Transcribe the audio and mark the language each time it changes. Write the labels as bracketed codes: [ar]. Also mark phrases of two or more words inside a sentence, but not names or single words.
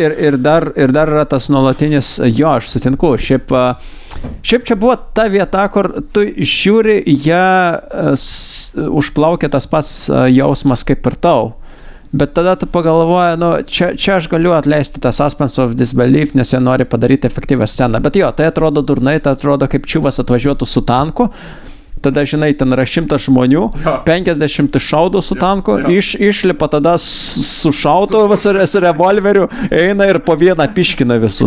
[lt] Ir dar yra tas nuolatinis, aš sutinku, šiaip čia buvo ta vieta, kur tu žiūri, užplaukia tas pats jausmas kaip ir tau. Bet tada tu pagalvoji, čia aš galiu atleisti tą [en] suspense of disbelief, [lt] nes jie nori padaryti efektyvią sceną. Bet tai atrodo durnai, tai atrodo kaip čiūvas atvažiuotų su tanku. Tada, žinai, ten yra 100 žmonių, 50 šaudų su tanku, išlipa tada su šautuvu, su revolveriu, eina ir po vieną piškina visus.